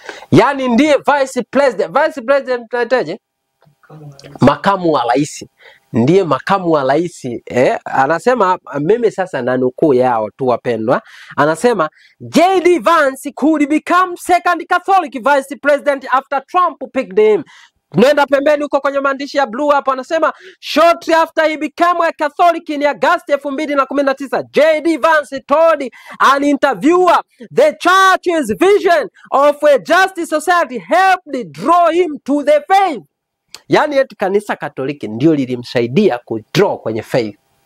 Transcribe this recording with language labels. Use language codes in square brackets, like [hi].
[sw] Yaani ndiye vice president. Vice president tunaitaje? Makamu wa rais. Ndiye makamu wa rais. Anasema, mimi sasa na nukuu yao tu wapendwa. Anasema J.D. [en] Vance could become second Catholic vice president after Trump picked him. [sw] Nenda pembeni huko kwenye maandishi ya blue hapo. Anasema [en] shortly after he became a Catholic in August 2019, J.D. Vance told an interviewer the church's vision of a just society helped draw him to the faith. [sw] Yaani eti kanisa Katoliki ndio lilimsaidia kudraw kwenye faith.